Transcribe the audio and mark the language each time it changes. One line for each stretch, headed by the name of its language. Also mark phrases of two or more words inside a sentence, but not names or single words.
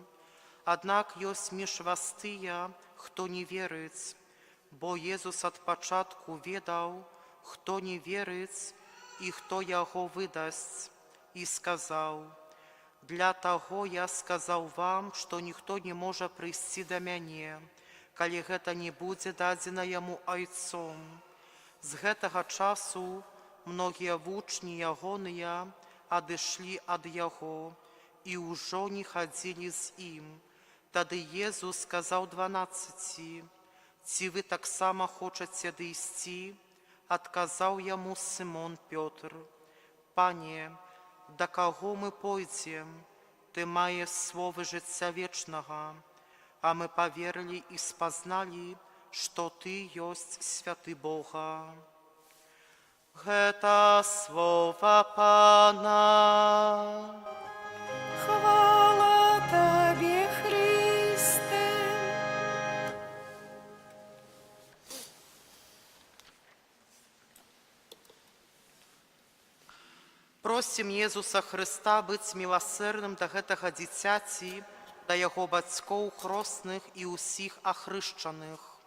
Ukrainian: Однак есть між вас тия, хто не вірить, бо Єсус від початку відав, хто не вірить і хто його видасть, і сказав: «Для того я сказав вам, що ніхто не може прийти до мене, коли гэта не буде дадено йому Отцом».
Belarusian: З гэтага часу многие вучні ягоныя адышлі ад яго і ўжо не хадзілі з ім.
Ukrainian: Тады Єсус сказав 12: «Ці ви так само хочете дійти?» Отказав йому Симон Петр: «Пане, до кого ми пойдем? Ти маєш слово життя вічного». А ми повірили і спознали, що Ти єсть святий Бога.
Belarusian: Гэта слово Пана.
Ukrainian: Хвала Тобі, Христе.
Belarusian: Просім Єсуса Христа быць милосердным да гэтага дзіцяці, да яго бацькоў хросных і ўсіх ахрышчаных.